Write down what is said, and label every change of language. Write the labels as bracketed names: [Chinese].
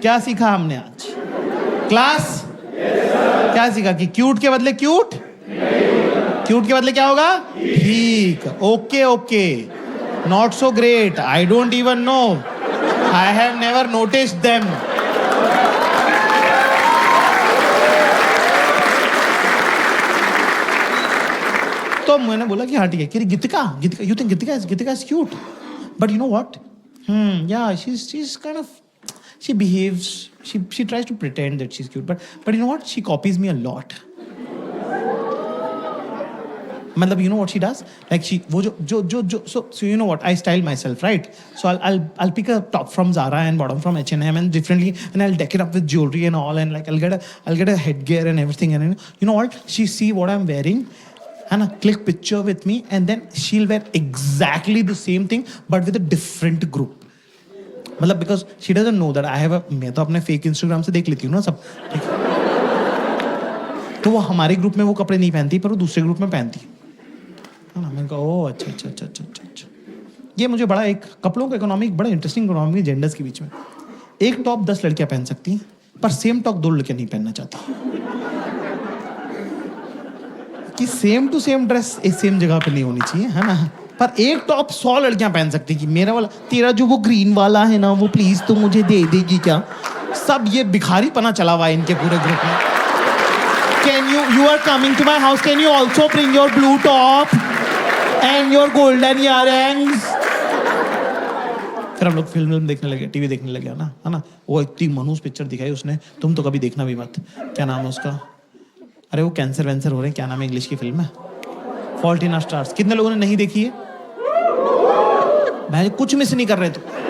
[Hindi] क्या सीखा हमने आज क्लास? क्या सीखा कि क्यूट के बदले क्यूट, क्यूट के बदले क्या होगा? ठीक। [English] Okay okay, not so great, I don't even know, I have never noticed them. [Hindi] तो मैंने बोला कि हाँ ठीक है। [English] कि Geetika, Geetika, you think Geetika is cute, but you know what, yeah, she's kind of, she behaves, she tries to pretend that she's cute, but you know what, she copies me a lot. [Hindi] मतलब [English] you know what she does, like she [Hindi] वो जो [English] so you know what, I style myself, right? So I'll pick a top from Zara and bottom from H&M and differently, and I'll deck it up with jewelry and all, and like I'll get a headgear and everything, and you know what, she see what I'm wearing and click picture with me, and then she'll wear exactly the same thing but with a different group. [Hindi] मतलब [English] because she doesn't know that I have a, [Hindi] मैं तो अपने fake Instagram से देख लेती हूँ ना सब, ठीक है? तो वो हमारे ग्रुप में वो कपड़े नहीं पहनती, पर वो दूसरे ग्रुप में पहनती है ना। मैंने कहा ओह अच्छा। ये मुझे बड़ा एक कपड़ों का इकोनॉमिक, बड़ा इंटरेस्टिंग इकोनॉमिक जेंडर्स के बीच में। एक टॉप 10 लड़कियां पहन सकती हैं, पर सेम टॉप 2 लड़कियां नहीं पहनना चाहती। कि सेम टू सेम ड्रेस एक सेम जगह पे नहीं होनी चाहिए, है ना? पर एक टॉप 100 लड़कियां पहन सकती कि मेरा वाला, तेरा जो वो ग्रीन वाला है ना, वो प्लीज तू मुझे दे देगी क्या? सब ये भिखारी पना चला हुआ है इनके पूरे ग्रुप में। [English] Can you are coming to my house, can you also bring your blue top and your golden earrings? [Hindi] फिर हम लोग फिल्म देखने लगे, टीवी देखने लगे ना, है ना? वो इतनी मनूस पिक्चर दिखाई उसने, तुम तो कभी देखना भी मत। क्या नाम है उसका? अरे वो कैंसर वैंसर हो रहे हैं, क्या नाम है इंग्लिश की फिल्म है? Fault in our stars. कितने लोगों ने नहीं देखी है? भाई कुछ मिस नहीं कर रहे तो।